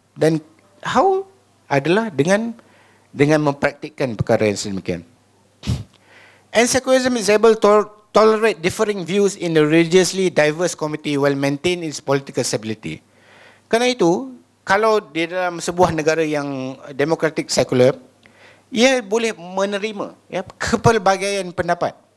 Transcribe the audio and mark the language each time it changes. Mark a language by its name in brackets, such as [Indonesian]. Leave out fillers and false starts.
[Malay] Dan how adalah dengan mempraktikkan perkara yang sedemikian. [English] And secularism is able to tolerate differing views in the religiously diverse community while maintain its political stability. [Malay] Kerana itu, kalau di dalam sebuah negara yang demokratik sekular, ia boleh menerima, ya, kepelbagaian pendapat.